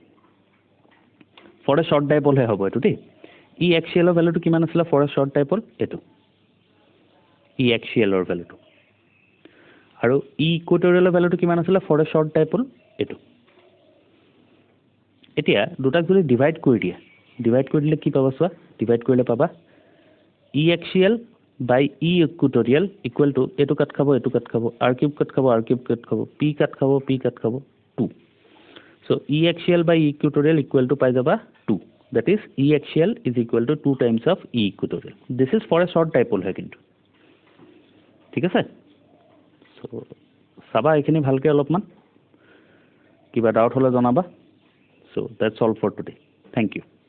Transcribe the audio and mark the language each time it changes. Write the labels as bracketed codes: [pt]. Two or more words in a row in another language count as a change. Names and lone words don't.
[en] for a short dipole [as] হে হ'ব এটো দেই [en] E axial [as] ৰ ভ্যালুটো কিমান আছিল [en] for a short dipole এটো E axial ৰ ভ্যালুটো আৰু E equatorial [as] ৰ ভ্যালুটো কিমান আছিল [en] for a short dipole এটো [as] এতিয়া দুটাক যদি ডিভাইড কৰি দিলে কি পাবা চোৱা ডিভাইড কৰিলে পাবা [en] e axial by e equatorial equal to [as] এটো কাট খাব [en] r cube [as] কাট খাব p কাট খাব [en] 2 so e axial by e equatorial equal to [as] পাই যাবা [en] 2 that is e axial is equal to 2 times of e equatorial this is for a short dipole [as] হয় কিন্তু ঠিক আছে [en] so [as] সাবা এখিনি ভালকে অলপমান কিবা ডাউট হলে জনাবা [en] so that's all for today thank you